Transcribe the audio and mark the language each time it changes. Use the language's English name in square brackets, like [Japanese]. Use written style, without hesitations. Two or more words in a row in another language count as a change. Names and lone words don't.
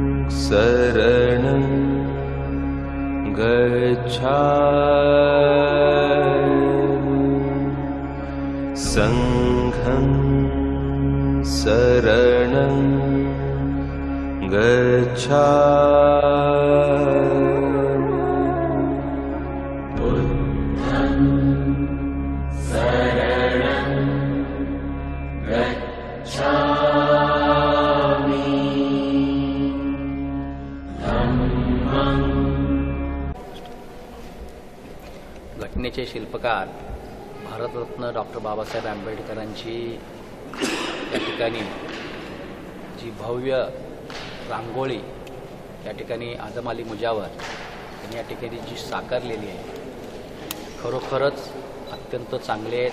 [Pali] शरणं गच्छामि संघं शरणं गच्छामि बुद्धं शरणं गच्छामि धम्मं [Marathi] घटनेचे शिल्पकार भारतरत्न डॉक्टर बाबासाहेब आंबेडकरांची या ठिकाणी जी भव्य रांगोळी या ठिकाणी आदम अली मुजावर यांनी या ठिकाणी जी साकारलेली आहे खरोखरच अत्यंत चांगली आहे.